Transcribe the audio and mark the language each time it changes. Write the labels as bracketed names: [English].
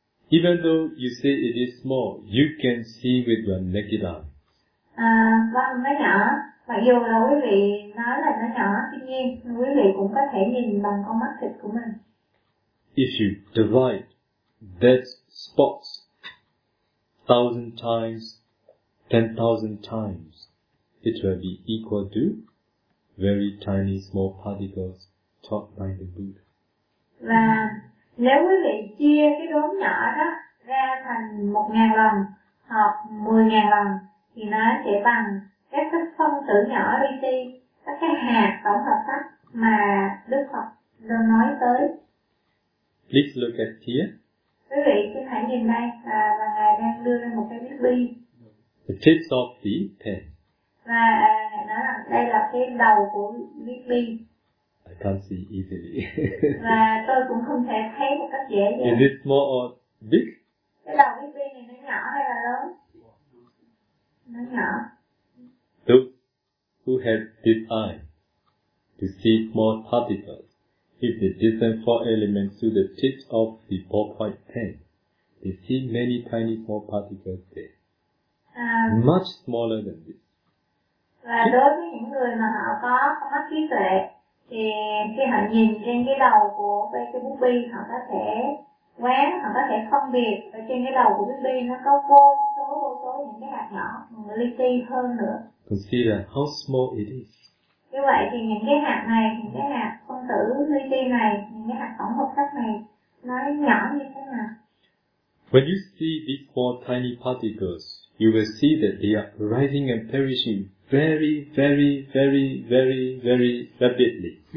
[English] Even though you say it is small, you can see with your naked eye. [Vietnamese] Vâng, nó nhỏ. Mặc dù là quý vị nói là nó nhỏ, tuy nhiên quý vị cũng có thể nhìn bằng con mắt thịt của mình. [English] If you divide that spot 1,000 times, 10,000 times, it will be equal to very tiny small particles taught by the Buddha. [Vietnamese] Và nếu quý vị chia cái đốm nhỏ đó ra thành 1.000 lần hoặc 10.000 lần thì nó sẽ bằng các phân tử nhỏ đi đi, các cái hạt tổng hợp sắc mà Đức Phật luôn nói tới. [English] Please look at here. [Vietnamese] Quý vị xin hãy nhìn đây, và Ngài đang đưa ra một cái viết bi. [English] The tip of the pen. [Vietnamese] Và Ngài nói rằng đây là cái đầu của viết bi. [English] I can't see easily. [Vietnamese] Và tôi cũng không thể thấy một cách dễ dàng. [English] Is it small or big? [Vietnamese] Cái đầu viết bi này nó nhỏ hay là lớn? Nó nhỏ. [English] Those who have this eye to see small particles, if they distance four elements to the tip of the ballpoint pen, they see many tiny small particles there. Much smaller than this. [Vietnamese] Và đối với những người mà họ có mắt trí tuệ, thì khi họ nhìn trên cái đầu của cái bút bi, họ có thể quán, họ có thể phân biệt và trên cái đầu của bút bi nó có vô số những cái hạt nhỏ, li ti hơn nữa. [English] Consider how small it is. [Vietnamese] Như vậy thì những cái hạt này, những cái hạt phân tử li ti này, những cái hạt tổng hợp sắc này, nó nhỏ như thế nào? [English] When you see these four tiny particles, you will see that they are rising and perishing very, very, very, very, very rapidly.